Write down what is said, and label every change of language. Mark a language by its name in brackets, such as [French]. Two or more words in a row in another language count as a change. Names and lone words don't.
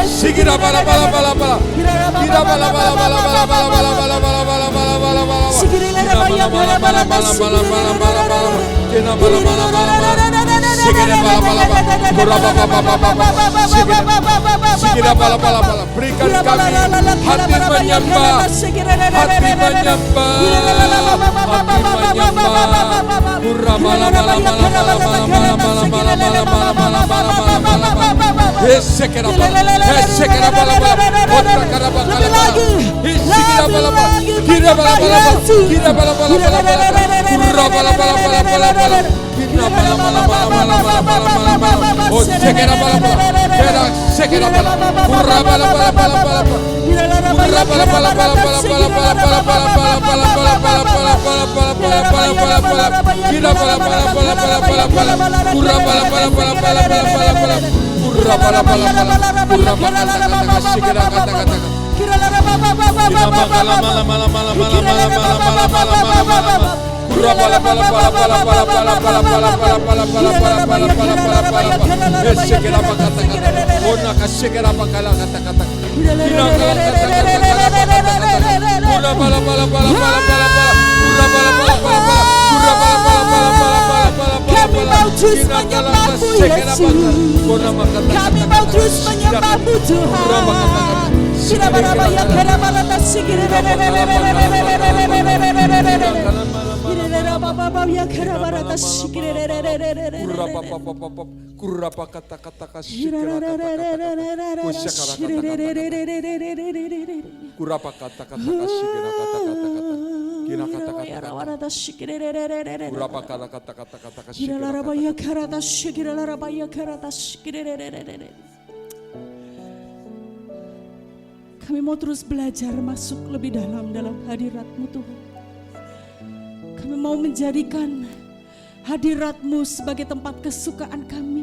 [Indonesian] Sikira bala bala bala bala. Kira bala bala bala bala bala bala bala bala bala bala bala bala. Kira bala bala bala bala bala bala bala bala. Kira bala bala bala bala. Sikira bala bala bala. Kura bala bala bala. Sikira bala bala bala. Berikan kami hati menyembah. Hati menyembah. Hati menyembah. Kura bala bala bala bala bala bala bala bala bala bala bala bala bala. Sikira bala. Sikira bala bala. Otra cara bala bala. Sikira bala bala. Kira bala bala bala. Kira bala bala bala bala. Kura bala bala bala bala bala. Kira bala bala bala bala bala bala bala. Oh sikira bala bala. Kira sikira bala. Kura bala bala bala bala. Kura bala bala bala bala bala bala bala bala bala bala bala bala bala bala bala bala. Kira bala bala bala bala bala bala. Kura bala bala bala bala bala bala bala. Kura bala bala bala. Kura bala kata sikira kata kata. Kira bala bala bala bala bala bala bala bala bala bala. Kura bala bala bala bala bala bala bala bala bala bala bala bala bala bala bala. Sikira kata kata. Ona kasikira bakala kata kata. Kira kata kata. Kura bala bala bala bala bala bala. Kura bala bala bala bala. Kura bala bala bala bala bala bala. Kami mau terus menyembahmu Yesus. Kami mau terus menyembahmu Tuhan. Kira-kira kira-kira sikira. Kurapa kata-kata kasikira kurapa kata-kata kasikira kata-kata kira kata-kata kurapa kata-kata kasikira. Kami mau terus belajar masuk lebih dalam hadirat-Mu Tuhan. Kami mau menjadikan hadirat-Mu sebagai tempat kesukaan kami.